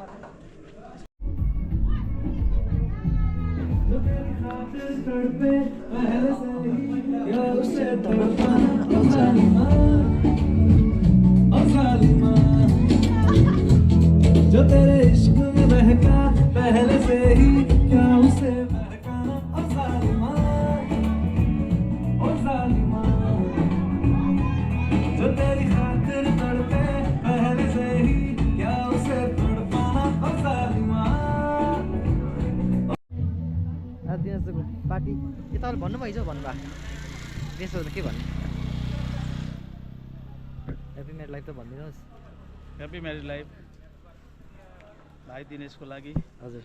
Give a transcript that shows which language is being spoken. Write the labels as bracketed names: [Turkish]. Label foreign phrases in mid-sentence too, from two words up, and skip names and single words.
[Hindi] जो तेरे इश्क में बहका पहले से ही क्या उसे बहकाना ओ जालिमा जो तेरी खातिर तड़पे पहले से ही क्या उसे तड़पाना ओ जालिमा [Nepali] दिनेशको पार्टी के तपाईँले भन्नुभयो हिजो भन्नुभयो त्यसो त के भन्नु [English] happy married life [Nepali] त भनिदिनुहोस् [English] happy married life [Nepali] भाइ दिनेशको लागि हजुर